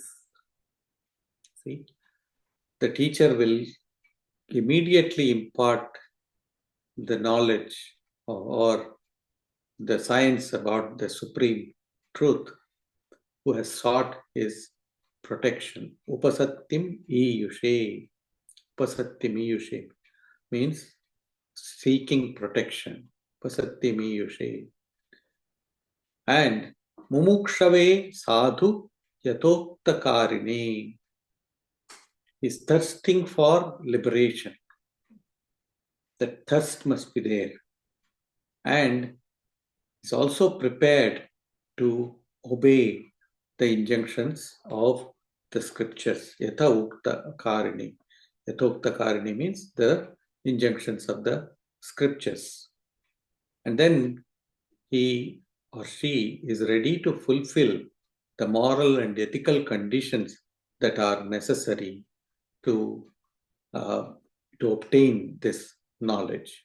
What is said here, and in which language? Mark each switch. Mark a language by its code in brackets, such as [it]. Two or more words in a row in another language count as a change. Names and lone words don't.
[en] See, the teacher will immediately impart the knowledge or the science about the supreme truth, who has sought his protection. [sa] Upasattim iyushe. Upasattim iyushe [en] means seeking protection. [sa] Upasattim iyushe. [en] And [sa] mumukshave sadhu yatoktakarine [en] is thirsting for liberation. That thirst must be there. And is also prepared to obey the injunctions of the scriptures. [sa] Yatha ukta karini. Yatha karini [en] means the injunctions of the scriptures. And then he or she is ready to fulfill the moral and ethical conditions that are necessary to obtain this knowledge.